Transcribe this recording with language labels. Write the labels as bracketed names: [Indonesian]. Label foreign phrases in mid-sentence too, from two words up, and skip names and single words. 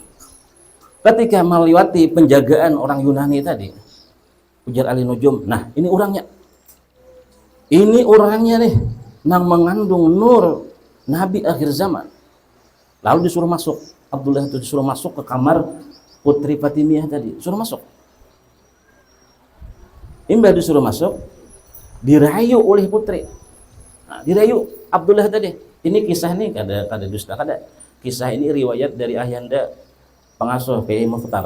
[Indonesian] Ketika melewati penjagaan orang Yunani tadi, ujar ahli nujum, nah ini orangnya. Ini orangnya nih, nang mengandung nur Nabi akhir zaman. Lalu disuruh masuk. Abdullah itu disuruh masuk ke kamar Putri Fatimiyah tadi, suruh masuk. Imbah disuruh masuk, dirayu oleh putri. Nah, dirayu Abdullah tadi. Ini kisah nih [Banjar] kada dusta kada. [Indonesian] Kisah ini riwayat dari Ahyanda pengasuh PI Mukhtar.